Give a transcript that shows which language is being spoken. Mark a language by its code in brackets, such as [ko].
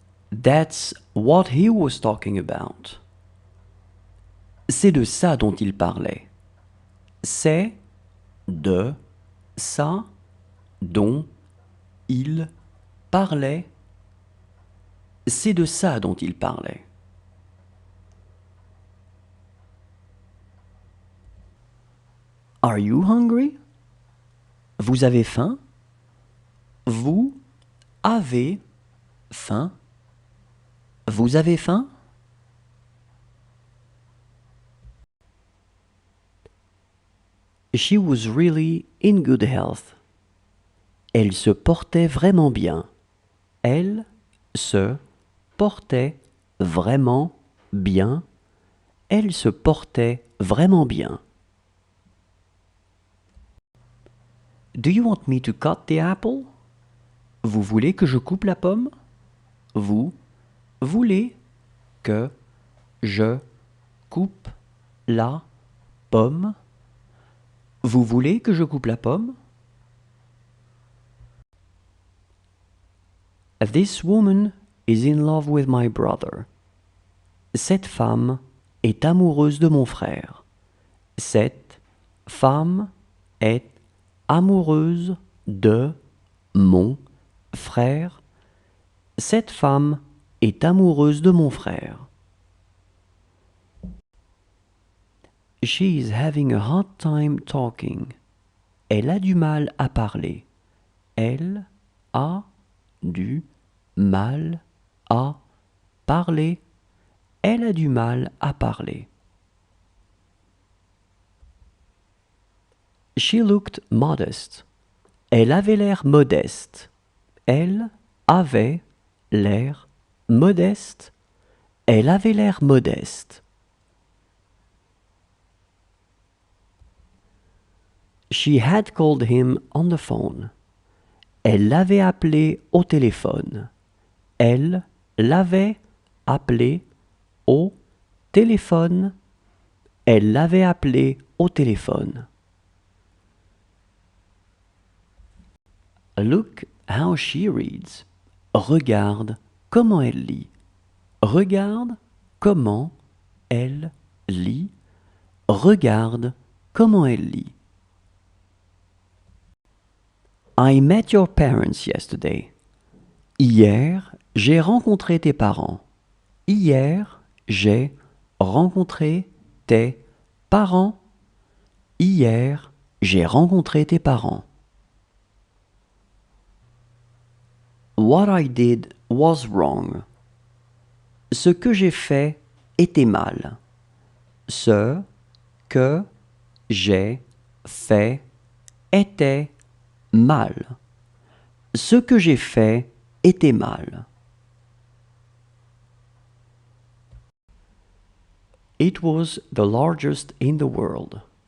[en] That's what he was talking about. [fr] C'est de ça dont il parlait. C'est de ça dont il parlait. C'est de ça dont il parlait. [en] Are you hungry? [fr] Vous avez faim? Vous avez faim? Vous avez faim? [en] She was really in good health. [fr] Elle se portait vraiment bien. Elle se portait vraiment bien. Elle se portait vraiment bien. [en] Do you want me to cut the apple? [fr] Vous voulez que je coupe la pomme? Vous voulez que je coupe la pomme? Vous voulez que je coupe la pomme? [en] This woman is in love with my brother. [fr] Cette femme est amoureuse de mon frère. Cette femme est amoureuse de mon frère. Cette femme est amoureuse de mon frère. [en] She is having a hard time talking. [fr] Elle a du mal à parler. Elle a du mal à parler. Elle a du mal à parler. [en] She looked modest. [fr] Elle avait l'air modeste. Elle avait l'air modeste. Elle avait l'air modeste. [en] She had called him on the phone. [fr] Elle l'avait appelé au téléphone. Elle l'avait appelé au téléphone. Elle l'avait appelé au téléphone. [en] Look how she reads. [fr] Regarde comment elle lit. Regarde comment elle lit. Regarde comment elle lit. [en] I met your parents yesterday. [fr] Hier, j'ai rencontré tes parents. Hier, j'ai rencontré tes parents. Hier, j'ai rencontré tes parents. [en] What I did was wrong. [fr] Ce que j'ai fait était mal. Ce que j'ai fait était mal. Ce que j'ai fait était mal. [en] It was the largest in the world.